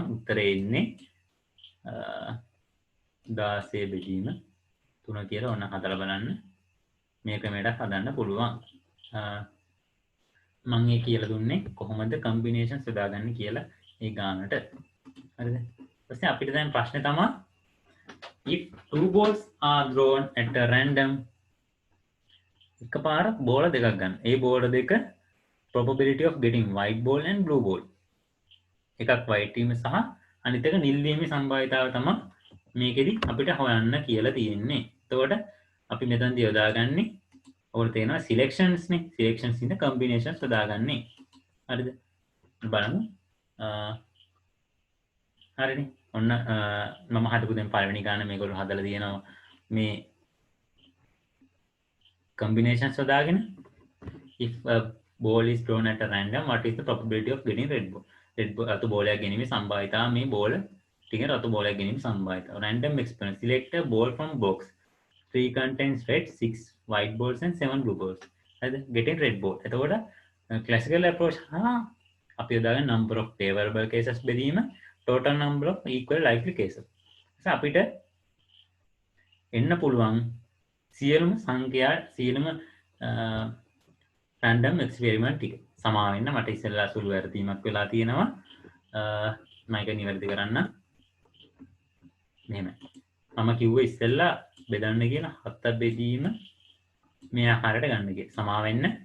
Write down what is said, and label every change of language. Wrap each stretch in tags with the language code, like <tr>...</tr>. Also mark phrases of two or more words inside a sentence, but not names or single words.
<si>උත්තරේ එන්නේ 16 බෙදීම 3 කියලා ඔන්න හදලා බලන්න. මේ ක්‍රමයට හදන්න පුළුවන්. මම ඒ කියලා දුන්නේ කොහොමද combinations යොදාගන්නේ කියලා ඒ ගානට. හරිද? ඊපස්සේ අපිට දැන් ප්‍රශ්නේ තමයි</si> <en>if two balls are drawn at a random</en> <si>එකපාරක් බෝල දෙකක් ගන්න. ඒ බෝල දෙක</si> <en>probability of getting white ball and blue ball.</en> <si>එකක් white වීම සහ අනිත් එක නිල් වීමේ සම්භාවිතාව තමයි මේකෙදි අපිට හොයන්න කියලා තියෙන්නේ. එතකොට අපි මෙතනදී යොදාගන්නේ ඔයාලට තේනවා selections නේ. selections ඉන්න combinations යොදාගන්නේ. හරිද? බලමු හරිනේ ඔන්න මම හදපු දැන් පළවෙනි ගාන මේගොල්ලෝ හදලා තියෙනවා මේ combinations හදාගෙන</si> <en>if a ball is thrown at a random what is the probability of getting red ball</en> <si>රතු බෝලයක් ගැනීමේ සම්භාවිතාව මේ බෝල ටික රතු බෝලයක් ගැනීමේ සම්භාවිතාව random</si> <en>experiment select a ball from box 3 contains red 6 white balls and 7 blue balls හරිද getting red ball එතකොට classical approach</en> <si>අපි යොදාගෙන</si> <en>number of favorable cases බෙදීම total number of equal likely cases</en> <si>අපිට එන්න පුළුවන් සියලුම සංඛ්‍යා සියලුම</si> <en>random experiment</en> <si>ටික සමා වෙන්න මට ඉස්සෙල්ලා සුළු වැරදීමක් වෙලා තියෙනවා මම ඒක නිවැරදි කරන්න මෙහෙම මම කිව්වේ ඉස්සෙල්ලා බෙදන්න කියලා 7 බෙදීම මේ ආකාරයට ගන්න කියලා සමා වෙන්න</si>